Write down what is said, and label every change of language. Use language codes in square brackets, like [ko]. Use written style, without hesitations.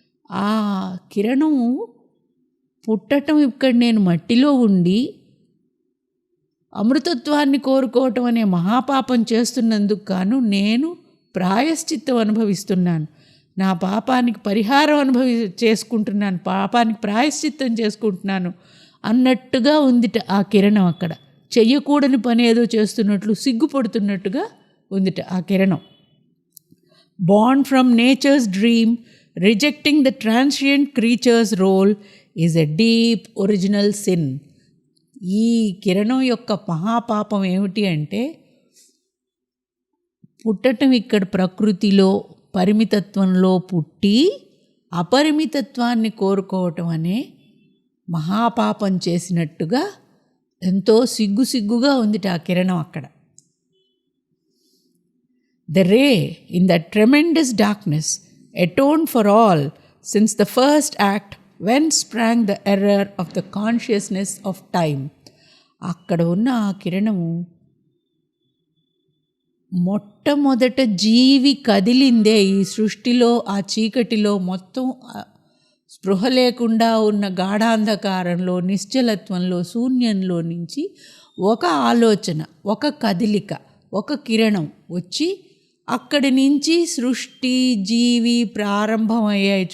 [te] ఆ కిరణం పుట్టటం ఇక్కడ నేను మట్టిలో ఉండి అమృతత్వాన్ని కోరుకోవటం అనే మహాపాపం చేస్తున్నందుకు గాను నేను ప్రాయశ్చిత్తం అనుభవిస్తున్నాను, నా పాపానికి పరిహారం చేసుకుంటున్నాను, పాపానికి ప్రాయశ్చిత్తం చేసుకుంటున్నాను అన్నట్టుగా ఉందిట ఆ కిరణం. అక్కడ చెయ్యకూడని పని ఏదో చేస్తున్నట్లు సిగ్గుపడుతున్నట్టుగా ఉందిట ఆ కిరణం. [en] Born from nature's dream, rejecting the transient creature's role is a deep original sin. [te] ఈ కిరణం యొక్క మహాపాపం ఏమిటి అంటే పుట్టటం ఇక్కడ ప్రకృతిలో పరిమితత్వంలో పుట్టి అపరిమితత్వాన్ని కోరుకోవటం అనే మహాపాపం చేసినట్టుగా ఎంతో సిగ్గుగా ఉందిట ఆ కిరణం అక్కడ. [en] The ray in that tremendous darkness atoned for all since the first act when sprang the error of the consciousness of time. [te] అక్కడ ఉన్న ఆ కిరణము మొట్టమొదట జీవి కదిలిందే ఈ సృష్టిలో, ఆ చీకటిలో మొత్తం స్పృహ లేకుండా ఉన్న గాఢాంధకారంలో, నిశ్చలత్వంలో, శూన్యంలో నుంచి ఒక ఆలోచన, ఒక కదిలిక, ఒక కిరణం వచ్చి అక్కడి నుంచి సృష్టి జీవి ప్రారంభమయ్యాయి.